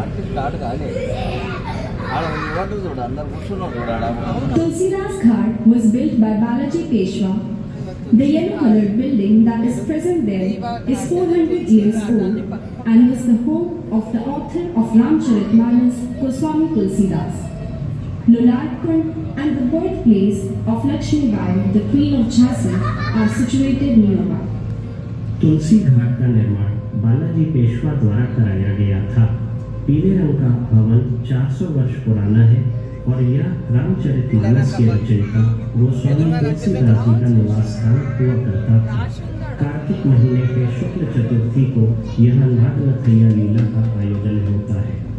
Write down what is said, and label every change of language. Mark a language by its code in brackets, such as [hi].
[te] Start కాలే ఆడ ఇవ్వడం చూడ అందరు కూర్చున్నారు చూడ [en] Tulsidas Ghat was built by Balaji Peshwa. The yellow-colored building that is present there is 400 years old and was the home of the author of Ramcharitmanas, Goswami Tulsidas. Luladkund and the birthplace of Lakshmi Bai, the Queen of Jhansi, are situated nearby. [hi] Tulsi Ghat का निर्माण बालाजी पेशवा द्वारा कराया गया था। पीले रंग का भवन 400 वर्ष पुराना है और यह रामचरितमानस के रचयिता गोस्वामी तुलसीदास जी का निवास स्थान हुआ करता था। कार्तिक महीने के शुक्ल चतुर्थी को यहाँ नागनथैया लीला का आयोजन होता है।